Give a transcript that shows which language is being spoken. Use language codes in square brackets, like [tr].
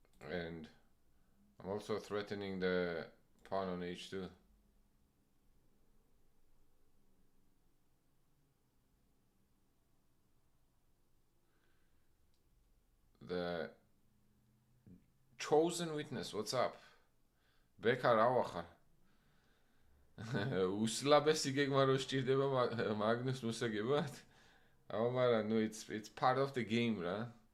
[en] And I'm also threatening the pawn on h2. The chosen witness, what's up? Bekar awacha. [ka] უსლაბესი გეგმა რო სჭირდება მაგნუს მოსაგებად? აბა მაგრამ ნუ [en] it's part of the game [ka] რა.